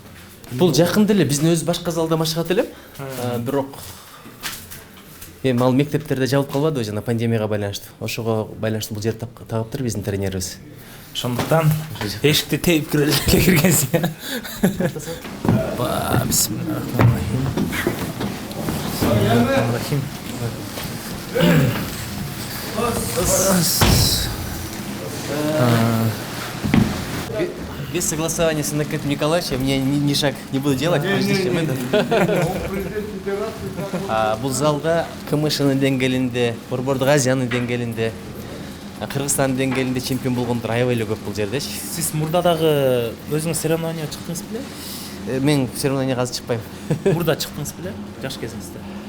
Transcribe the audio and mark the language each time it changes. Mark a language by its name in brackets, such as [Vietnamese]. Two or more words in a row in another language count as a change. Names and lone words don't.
[Kyrgyz] Бул жакында эле биздин өзүбүз башка залда машыгат элем. Бирок эми ал мектептерде жабылып калбадыбы жана пандемияга байланыштуу. Ошого байланыштуу бул жерди тагыптыр биздин тренерибиз. Ошондуктан эшикти теип киргенсиң. [Arabic] Бисмиллахиррахманиррахим. [Russian] Без согласования с Анакетом Николаевичем я ни шаг не буду делать, прежде чем это. [Kyrgyz] Бул залда КМШнын деңгээлинде, Борбордук Азиянын деңгээлинде, Кыргызстандын деңгээлинде чемпион болгондор аябай эле көп бул жердечи. Сиз мурда дагы өзүңүз соревнованияга чыктыңыз беле? Мен соревнованияга азыр чыкпайм. Мурда чыктыңыз беле? Жаш кезиңизде.